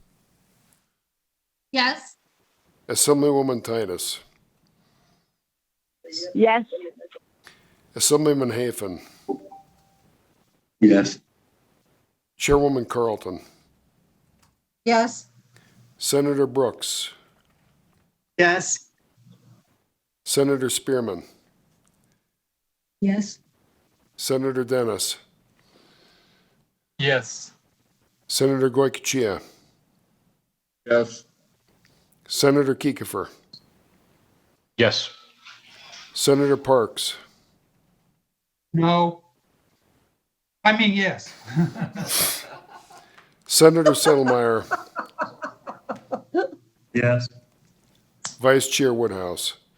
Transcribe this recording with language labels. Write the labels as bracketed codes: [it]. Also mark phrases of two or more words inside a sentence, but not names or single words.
[en] Yes. Assemblywoman Titus. Yes. Assemblyman Hafen. Yes. Chairwoman Carlton. Yes. Senator Brooks. Yes. Senator Spearman. Yes. Senator Dennis. Yes. Senator Goycochea. Yes. Senator Kiefer. Yes. Senator Parks. No. I mean, yes. Senator Settlemyre. Yes. Vice Chair Woodhouse.